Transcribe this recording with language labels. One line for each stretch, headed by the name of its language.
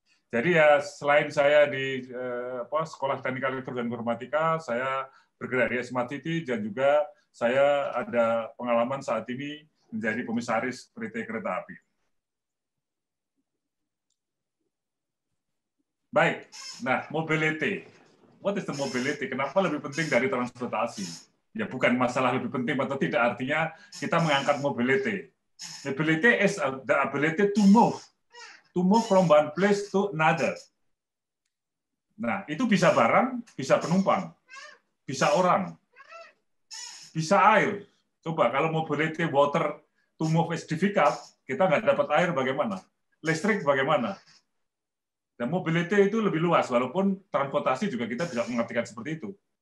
Indonesian: Jadi ya selain saya di Sekolah Teknik Elektro dan Informatika, saya bergerak di Smart City dan juga saya ada pengalaman saat ini menjadi komisaris PT Kereta Api. Baik, nah
English: mobility. What is the mobility?
Indonesian: Kenapa lebih penting dari transportasi? Ya bukan masalah lebih penting atau tidak, artinya kita mengangkat mobility.
English: Mobility is the ability to move from one place to another.
Indonesian: Nah, itu bisa barang, bisa penumpang, bisa orang, bisa air. Coba kalau
English: mobility water to move is difficult,
Indonesian: kita nggak dapat air bagaimana? Listrik bagaimana? Dan mobility itu lebih luas, walaupun transportasi juga kita bisa mengartikan seperti itu.